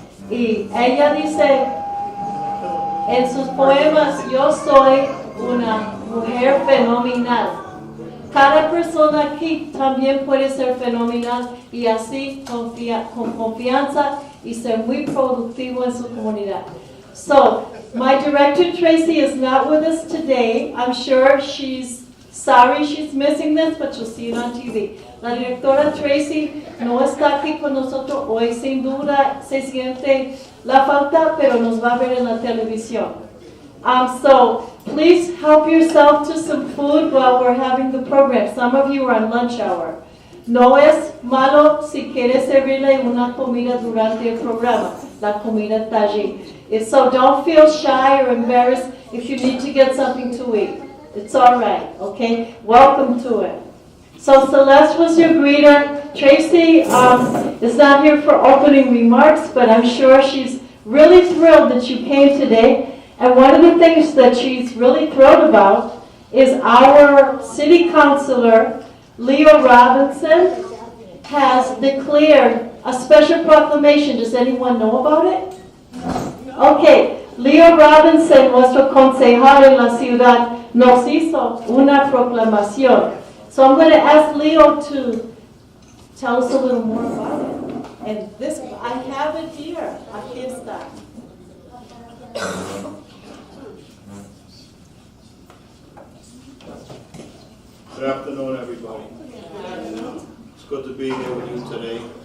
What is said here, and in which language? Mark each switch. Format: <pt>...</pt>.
<es>Y ella dice en sus poemas, yo soy una mujer fenomenal. Cada persona aquí también puede ser fenomenal y así con confianza y ser muy productivo en su comunidad.</es> <en>So, my director Tracy is not with us today. I'm sure she's sorry she's missing this, but you'll see it on TV.</en> <es>La directora Tracy no está aquí con nosotros hoy, sin duda se siente la falta, pero nos va a ver en la televisión.</es> <en>So, please help yourself to some food while we're having the program. Some of you are on lunch hour.</en> <es>No es malo si quieres servirle una comida durante el programa. La comida está allí.</es> <en>So don't feel shy or embarrassed if you need to get something to eat. It's all right, okay? Welcome to it. So Celeste was your greeter. Tracy is not here for opening remarks, but I'm sure she's really thrilled that you came today. And one of the things that she's really thrilled about is our city councilor, Leo Robinson, has declared a special proclamation. Does anyone know about it?</en> <es>Okay, Leo Robinson, nuestro concejal en la ciudad, nos hizo una proclamación.</es> <en>So I'm going to ask Leo to tell us a little more about it. And this, I have it here.</en> <es>Aquí está.</es> <en>Good afternoon, everybody. It's good to be here with you today.</en>